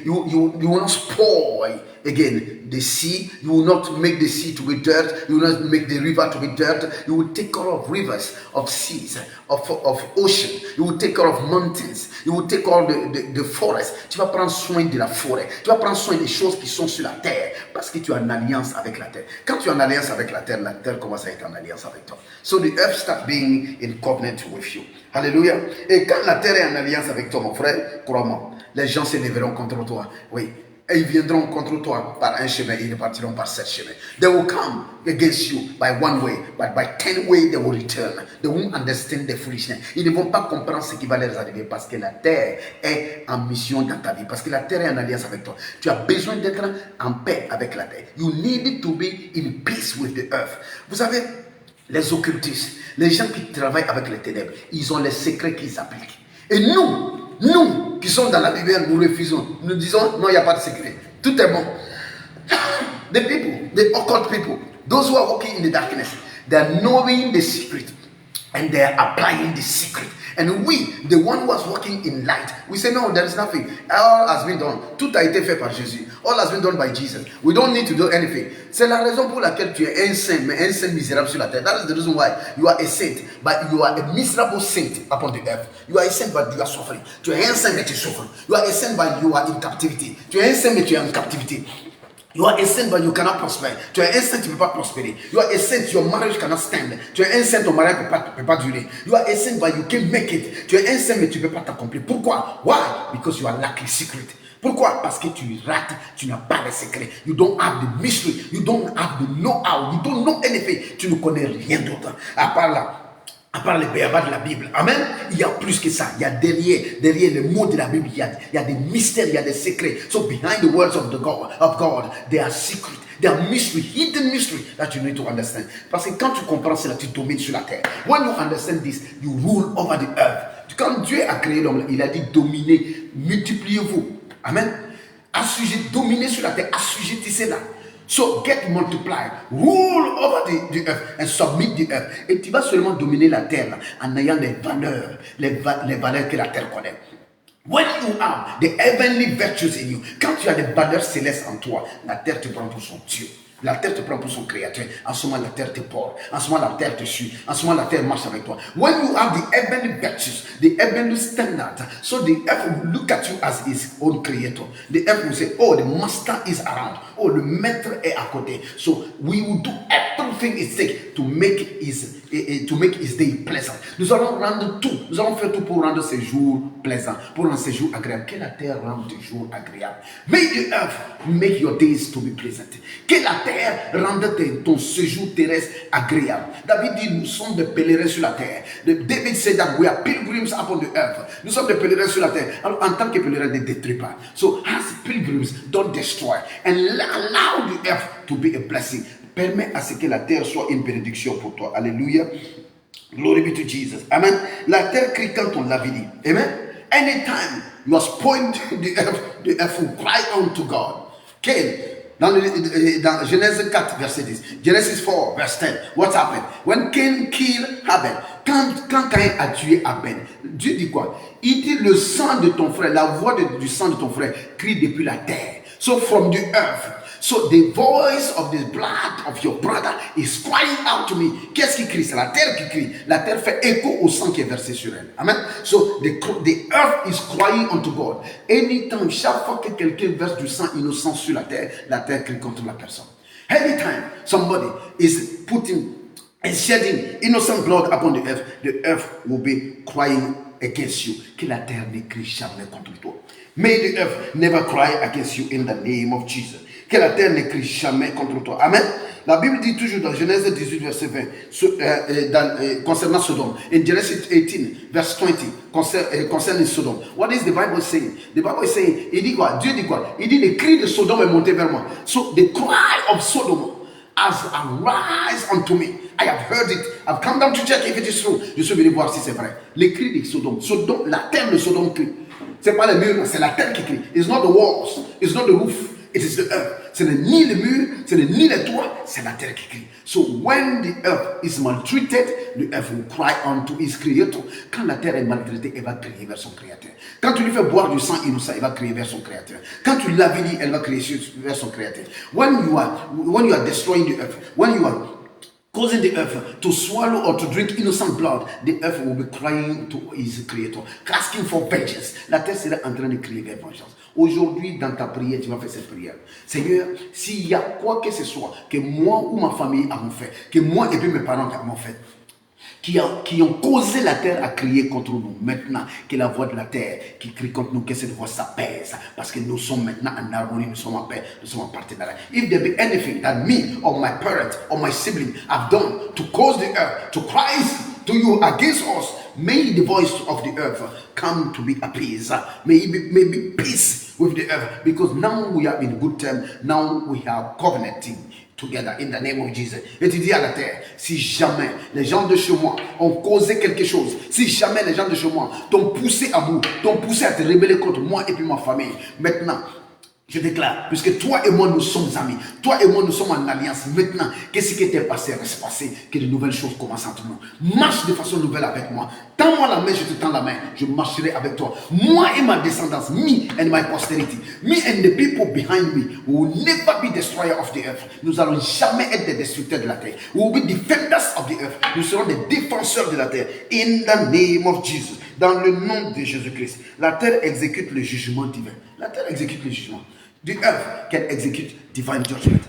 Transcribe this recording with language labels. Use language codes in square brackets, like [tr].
[en] You will not spoil again the sea. You will not make the sea to be dirt. You will not make the river to be dirt. You will take care of rivers, of seas, of ocean. You will take care of mountains. You will take care of the forest. [fr] Tu vas prendre soin de la forêt. Tu vas prendre soin des choses qui sont sur la terre parce que tu as une alliance avec la terre. Quand tu as une alliance avec la terre commence à être en alliance avec toi. [en] So the earth starts being in covenant with you. Hallelujah. [fr] Et quand la terre est en alliance avec toi, mon frère, crois-moi, les gens se lèveront contre toi. Oui. Et ils viendront contre toi par un chemin et ils partiront par 7 chemins. [en] They will come against you by 1 way, but by 10 ways they will return. They won't understand the foolishness. [fr] Ils ne vont pas comprendre ce qui va leur arriver parce que la terre est en mission dans ta vie, parce que la terre est en alliance avec toi. Tu as besoin d'être en paix avec la terre. [en] You need to be in peace with the earth. [fr] Vous savez, les occultistes, les gens qui travaillent avec les ténèbres, ils ont les secrets qu'ils appliquent. Et nous qui sommes dans la lumière, nous refusons. Nous disons, non, il n'y a pas de secret. Tout est bon. [en] The people, the occult people, those who are walking in the darkness, they are knowing the secret and they are applying the secret. And we, the one who was walking in light, we say, no, there is nothing. All has been done. [fr] Tout a été fait par Jésus. [en] All has been done by Jesus. We don't need to do anything. [fr] C'est la raison pour laquelle tu es un saint, mais un saint misérable sur la terre. [en] That is the reason why you are a saint, but you are a miserable saint upon the earth. You are a saint, but you are suffering. [fr] Tu es un saint, mais tu souffres. [en] You are a saint, but you are in captivity. [fr] Tu es un saint, mais tu es en captivité. [en] You are a saint, but you cannot prosper. [fr] Tu es un saint, tu ne peux pas prospérer. [en] You are a saint, your marriage cannot stand. [fr] Tu es un saint, ton mariage ne peut pas durer. [en] You are a saint, but you can't make it. [fr] Tu es un saint, mais tu ne peux pas t'accomplir. Pourquoi? [en] Why? Because you are lacking secret. [fr] Pourquoi? Parce que tu rates, tu n'as pas les secrets. [en] You don't have the mystery, you don't have the know-how, you don't know anything. [fr] Tu ne connais rien d'autre. À part les béabas de la Bible. Amen. Il y a plus que ça. Il y a derrière les mots de la Bible, il y a des mystères, il y a des secrets. [en] So behind the words of God, there are secrets. There are mystery, hidden mystery that you need to understand. [fr] Parce que quand tu comprends cela, tu domines sur la terre. [en] When you understand this, you rule over the earth. [fr] Quand Dieu a créé l'homme, il a dit dominez, multipliez-vous. Amen. Dominez sur la terre, assujettissez-la. [en] So get multiplied, rule over the earth and submit the earth. [fr] Et tu vas seulement dominer la terre en ayant les valeurs que la terre connaît. [en] When you have the heavenly virtues in you, [fr] quand tu as des valeurs célestes en toi, la terre te prend pour son Dieu. La terre te prend pour son créateur. En ce moment, la terre te porte. En ce moment, la terre te suit. En ce moment, la terre marche avec toi. [en] When you have the heavenly virtues, the heavenly standard, so the earth will look at you as his own creator. The earth will say, oh, the master is around. [fr] Oh, le maître est à côté. [en] So we will do everything it takes to make his day pleasant. [fr] Nous allons rendre tout. Nous allons faire tout pour rendre ces jours plaisants, pour rendre ces jours agréables. Que la terre rende tes jours agréables. [en] May the earth make your days to be pleasant. [fr] Que la terre rende ton séjour terrestre agréable. David dit, nous sommes des pèlerins sur la terre. [en] David said that we are pilgrims upon the earth. [fr] Nous sommes des pèlerins sur la terre. Alors, en tant que pèlerins, ne détruis pas. [en] So, as pilgrims, don't destroy. And allow the earth to be a blessing. [fr] Permets à ce que la terre soit une bénédiction pour toi. Alléluia. [en] Glory be to Jesus. [fr] Amen. La terre crie quand on l'avait dit. [en] Amen. Anytime you are spoiled, the earth will cry unto God. [fr] Cain, dans Genèse 4, verset 10. [en] Genesis 4, verse 10. What happened? When Cain killed Abel. [fr] Quand Cain a tué Abel, Dieu dit quoi? Il dit le sang de ton frère, la voix du sang de ton frère crie depuis la terre. [en] So from the earth. So the voice of the blood of your brother is crying out to me. [fr] Qu'est-ce qui crie? C'est la terre qui crie. La terre fait écho au sang qui est versé sur elle. Amen. [en] So the earth is crying unto God. [fr] Anytime, chaque fois que quelqu'un verse du sang innocent sur la terre crie contre la personne. [en] Anytime somebody is putting and shedding innocent blood upon the earth will be crying against you. [fr] Que la terre ne crie jamais contre toi. [en] May the earth never cry against you in the name of Jesus. [fr] Que la terre ne crie jamais contre toi. Amen. La Bible dit toujours dans Genèse 18, verset 20, concernant Sodome. [en] In Genesis 18, verse 20, concerning Sodome. What is the Bible saying? The Bible is saying, [fr] il dit quoi? Dieu dit quoi? Il dit, le cri de Sodome est monté vers moi. [en] So the cry of Sodom has arise unto me. I have heard it. I've come down to check if it is true. [fr] Je suis venu voir si c'est vrai. Le cri de Sodome. La terre de Sodome crie. C'est pas les murs, c'est la terre qui crie. [en] It's not the walls. It's not the roof. It is the earth. [fr] Ce n'est ni le mur, ce n'est ni les toits, c'est la terre qui crie. [en] So when the earth is maltreated, the earth will cry unto its creator. [fr] Quand la terre est maltraitée, elle va crier vers son créateur. Quand tu lui fais boire du sang innocent, elle va crier vers son créateur. Quand tu l'avilis, elle va crier vers son créateur. [en] When you are destroying the earth, when you are causing the earth to swallow or to drink innocent blood, the earth will be crying to his creator, asking for vengeance. [fr] La terre sera en train de crier vers vengeance. Aujourd'hui, dans ta prière, tu vas faire cette prière. Seigneur, s'il y a quoi que ce soit que moi ou ma famille avons fait, que moi et puis mes parents avons fait, qui ont causé la terre à crier contre nous, maintenant que la voix de la terre qui crie contre nous, que cette voix s'apaise, parce que nous sommes maintenant en harmonie, nous sommes en paix, nous sommes en partenariat. [en] If there be anything that me or my parent or my sibling have done to cause the earth to cry to you against us, may the voice of the earth come to be appeased. May it be peace with the earth, because now we are in good term. Now we are covenanting together in the name of Jesus. [fr] Et tu dis à la terre, si jamais les gens de chez moi ont causé quelque chose, si jamais les gens de chez moi t'ont poussé à bout, t'ont poussé à te rebeller contre moi et puis ma famille, maintenant, je déclare, puisque toi et moi nous sommes amis, toi et moi nous sommes en alliance, maintenant, qu'est-ce qui était passé reste passé, que de nouvelles choses commencent entre nous. Marche de façon nouvelle avec moi. Tends-moi la main, je te tends la main, je marcherai avec toi. Moi et ma descendance, [en] me and my posterity, me and the people behind me, will never be destroyer of the earth. [fr] Nous allons jamais être des destructeurs de la terre. [en] We will be defenders of the earth. [fr] Nous serons des défenseurs de la terre. [en] In the name of Jesus. [fr] Dans le nom de Jésus-Christ. La terre exécute le jugement divin. La terre exécute le jugement. [en] The earth can execute divine judgment.